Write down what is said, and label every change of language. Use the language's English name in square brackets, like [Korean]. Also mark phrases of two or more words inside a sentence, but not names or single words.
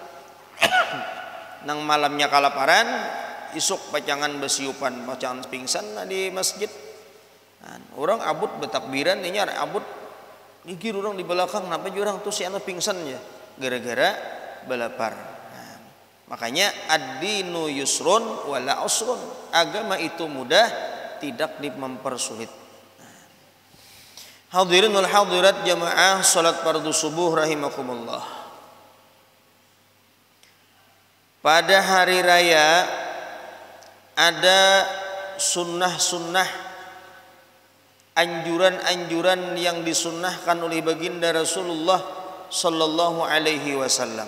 [Banjar] Nang malamnya kalaparan, isuk pacangan besiupan, pacangan pingsan di masjid. Nah, orang abut betakbiran, ini abut gigir orang di belakang, kenapa orang tuh si anak pingsan ya? Gara-gara belapar. Nah, makanya [Arabic] الدين يسر ولا عسر. [Indonesian] Agama itu mudah, tidak mempersulit. Nah, [Arabic] الحاضرين والحاضرات [Indonesian] jamaah salat fardu subuh rahimakumullah. Pada hari raya ada sunnah-sunnah, anjuran-anjuran yang disunnahkan oleh baginda Rasulullah [Arabic] صلى الله عليه وسلم.